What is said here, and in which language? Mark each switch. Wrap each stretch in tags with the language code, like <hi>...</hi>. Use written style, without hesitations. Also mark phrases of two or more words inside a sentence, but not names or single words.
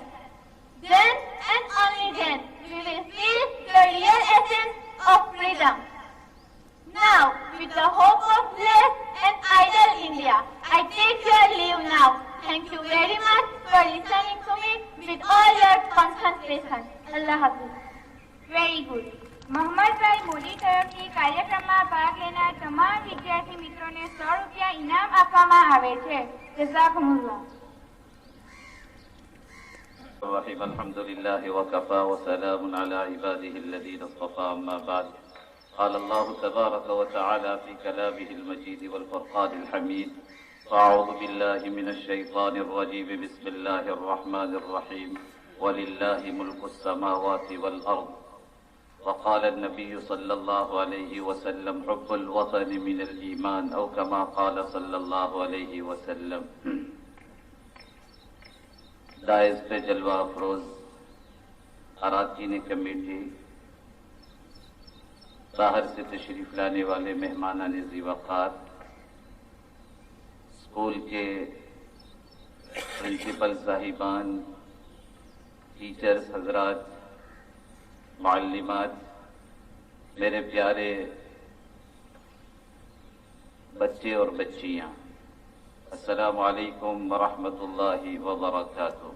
<en>Then and only then we will feel the real essence of freedom. Now, with the hope of blessed and idle India, I take your leave now. Thank you very much for listening to me with all your concentration.</en> <ur>اللہ حافظ.</ur> <en>Very good.</en> <gu>મોહમ્મદભાઈ મોદી તરફથી કાર્યક્રમમાં ભાગ લેનાર તમામ વિદ્યાર્થી મિત્રોને 100 રૂપિયા ઇનામ આપવામાં આવે છે.</gu> <ar>જઝાકુમુલ્લાહ. الرحيم الحمد لله وكفى وسلام على عباده الذين اصطفى أما بعد قال الله تبارك وتعالى في كلامه المجيد والفرقان الحميد أعوذ بالله من الشيطان الرجيم بسم الله الرحمن الرحيم ولله ملك السماوات والأرض وقال النبي صلى الله عليه وسلم حب الوطن من الإيمان أو كما قال صلى الله عليه وسلم.</ar> <ur>دائز پہ جلوہ افروز اراکین کمیٹی، باہر سے تشریف لانے والے مہمانان ذی وقار، اسکول کے پرنسپل صاحبان، ٹیچرز حضرات، معلمات، میرے پیارے بچے اور بچیاں،</ur> <ar>السلام علیکم ورحمۃ اللہ وبرکاتہ.</ar>